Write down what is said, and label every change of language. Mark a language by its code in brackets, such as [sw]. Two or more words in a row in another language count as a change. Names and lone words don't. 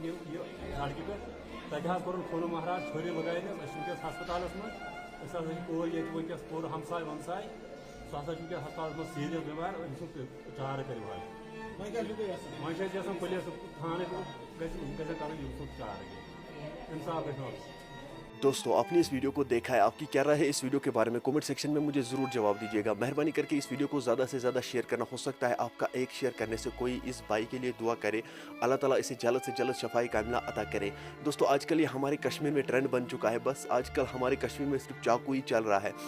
[ks] تتہ کورن خون مہراج چھُرِ لگٲیِتھ أسۍ ونکس ہسپتالس منٛز أسۍ ہسا پوٗرٕ ییٚتہِ ونکس پوٗرٕ ہمساے ومساے سُہ ہسا چھُ ونکس ہسپتالس منٛز سیٖریس بٮ۪مار أمۍ سُنٛد چارٕ کٔرِو حظ. وۄنۍ چھِ أسۍ یژھان پُلیٖس تھانہٕ گژھن کرُن ییٚمہِ سُنٛد چارٕ انصاف گژھِ آسُن. [ur] دوستوں آپ نے اس ویڈیو کو دیکھا ہے، آپ کی کیا رائے ہے اس ویڈیو کے بارے میں [en] comment section [ur] میں مجھے ضرور جواب دیجیے گا. مہربانی کر کے اس ویڈیو کو زیادہ سے زیادہ شیئر کرنا، ہو سکتا ہے آپ کا ایک شیئر کرنے سے کوئی اس بھائی کے لیے دعا کرے، اللہ تعالیٰ اسے جلد سے جلد شفائی کاملہ عطا کرے. دوستوں آج کل یہ ہمارے کشمیر میں ٹرینڈ بن چکا ہے، بس آج کل ہمارے کشمیر میں صرف چاقو ہی چل رہا ہے.